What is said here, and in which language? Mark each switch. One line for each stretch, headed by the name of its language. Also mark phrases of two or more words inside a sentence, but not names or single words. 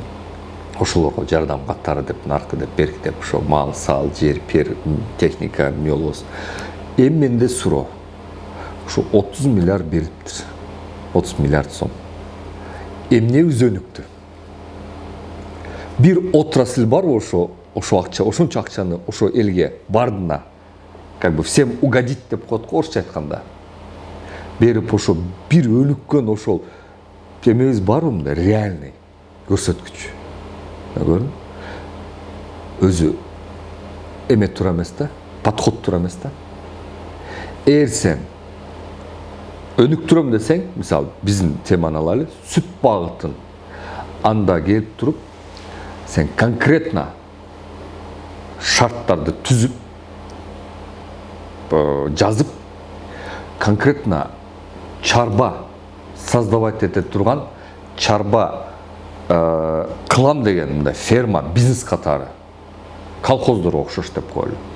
Kyrgyz: Ошолорго жардам катары деп, наркы деп, берки деп, ошо мал, сал, жер, пер, техника, эмне болбосун. Эми менде суроо. Ошо 30 миллиард бериптир. 30 миллиард сом. Эмне үзөнүктү? Бир отрасль барбы ошо акча, ошончо акчаны ошо элге бардына,
Russian: как бы всем угодить
Kyrgyz: деп коет го орусча айтканда. Берип ошо бир өнүккөн ошол эмебиз барбы мындай реальный көрсөткүч. Көрдүң? Өзү эме туура эмес да, подход туура эмес да. Эгер сен өнүктүрөм десең, мисалы биздин теманы алалы, сүт багытын анда келип туруп, сен конкретно шарттарды түзүп, жазып, конкретно чарба создавать ете турган, чарба кылам деген мындай ферма, бизнес катары, колхоздорго окшош деп коелу.